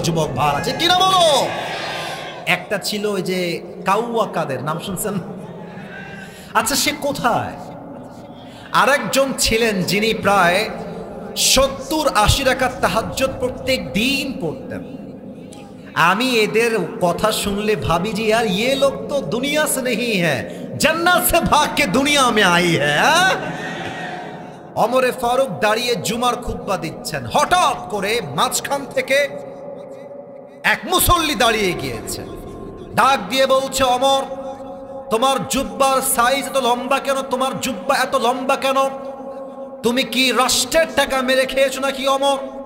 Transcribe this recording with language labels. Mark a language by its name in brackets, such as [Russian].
[Bangla] যুবক ভাই আছে কিনা বলো? একটা ছিল ওই যে কাউয়া কাদের, নাম শুনছেন? আচ্ছা সে কোথায়? আরেকজন ছিলেন যিনি প্রায় 70-80 রাকাত তাহাজ্জুদ প্রত্যেক দিন পড়তেন। আমি এদের কথা শুনলে ভাবি যে [Hindi] यार ये लोग तो दुनिया से नहीं है, जन्नत से भाग के दुनिया में आई है। [Bangla] ওমরে ফারুক দাঁড়িয়ে জুমার খুতবা দিচ্ছেন, হঠাৎ করে মাঝখান থেকে এক মুসল্লি দাঁড়িয়ে গিয়েছে, ডাক দিয়ে বলছে, ওমর তোমার জুব্বার সাইজ এত লম্বা কেন? তোমার জুব্বা এত লম্বা কেন? তুমি কি রাষ্ট্রের টাকা মেরে খেয়েছো নাকি ওমর?